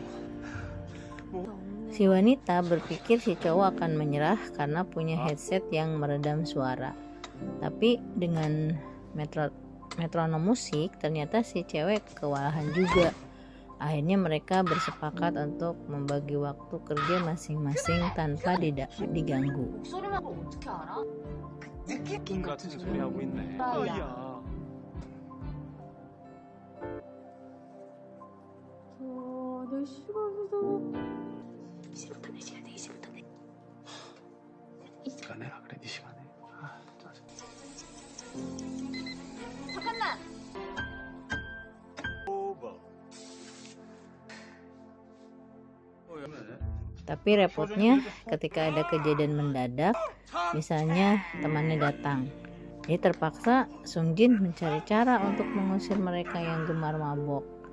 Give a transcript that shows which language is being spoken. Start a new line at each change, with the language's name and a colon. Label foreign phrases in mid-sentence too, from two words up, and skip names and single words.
Indonesian: Si wanita berpikir si cowok akan menyerah karena punya headset yang meredam suara. Tapi dengan metronom musik, ternyata si cewek kewalahan juga. Akhirnya mereka bersepakat untuk membagi waktu kerja masing-masing tanpa diganggu.
Korean: 같은 소리 하고 있네. 야. 네가 내라 그래 네 시간에. 아, 짜증. 잠깐만.
Indonesian: Tapi repotnya ketika ada kejadian mendadak, misalnya temannya datang. Jadi terpaksa Sung Jin mencari cara untuk mengusir mereka yang gemar mabok.